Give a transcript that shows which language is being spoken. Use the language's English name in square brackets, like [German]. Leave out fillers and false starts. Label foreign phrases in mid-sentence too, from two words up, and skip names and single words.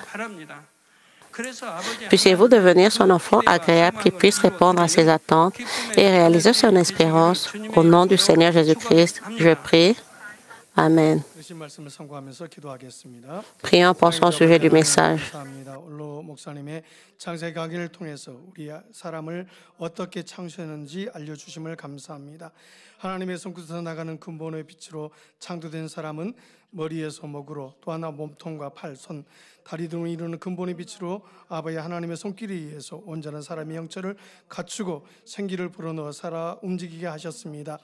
[French] Puissiez-vous devenir son enfant agréable qui puisse répondre à ses attentes et réaliser son espérance. Au nom du Seigneur Jésus-Christ, je prie. Amen. Prions, pensons au sujet du message. [Korean] 창세 강의를 통해서 우리 사람을 어떻게 창조했는지 알려주심을 감사합니다. 하나님의 손끝에서 나가는 근본의 빛으로 창조된 사람은 머리에서 목으로 또 하나 몸통과 팔, 손, 다리 등을 이루는 근본의 빛으로 아버지 하나님의 손길에 의해서 온전한 사람의 형체를 갖추고 생기를 불어넣어 살아 움직이게 하셨습니다.